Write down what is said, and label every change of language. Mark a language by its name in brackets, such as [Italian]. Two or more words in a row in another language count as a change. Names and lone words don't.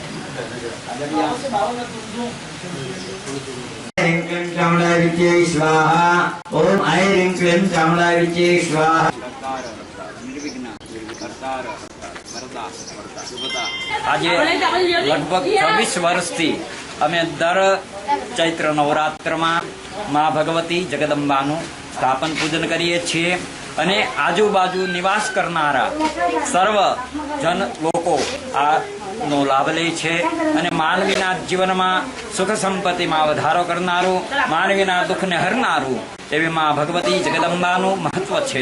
[Sanskrit] ऐं क्लीं चामुण्डाविद्ये स्वाहा। ओम ऐं क्लीं चामुण्डाविद्ये स्वाहा। [Gujarati] આજે લગભગ 26 વર્ષથી અમે દર ચૈત્ર નવરાત્રમાં મા ભગવતી જગદંબાનું સ્થાપન પૂજન કરીએ છીએ અને આજુબાજુ નિવાસ કરનારા સર્વ જન લોકો આનો લાભ લે છે અને માનવીના જીવનમાં સુખ સંપત્તિમાં વધારો કરનારું, માનવીના દુઃખને હરનારું એવી મા ભગવતી જગદંબાનું મહત્વ છે.